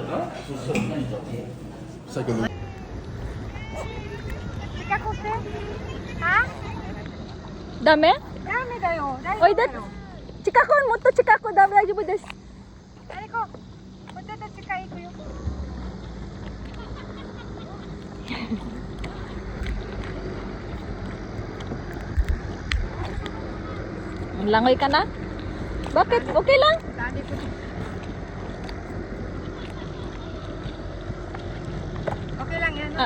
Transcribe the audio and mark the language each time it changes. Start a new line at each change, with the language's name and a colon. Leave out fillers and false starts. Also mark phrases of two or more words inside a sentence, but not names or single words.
Japanese: そしたらフリーちゃんも。先ほど。ダメ？ダメだよ。おいで。近くもっと近く大丈夫です。あれこ。もうちょっと近い行くよ。
Filipino: Langoy ka na? Bakit? Okay lang? Dali ko. Okay lang yan.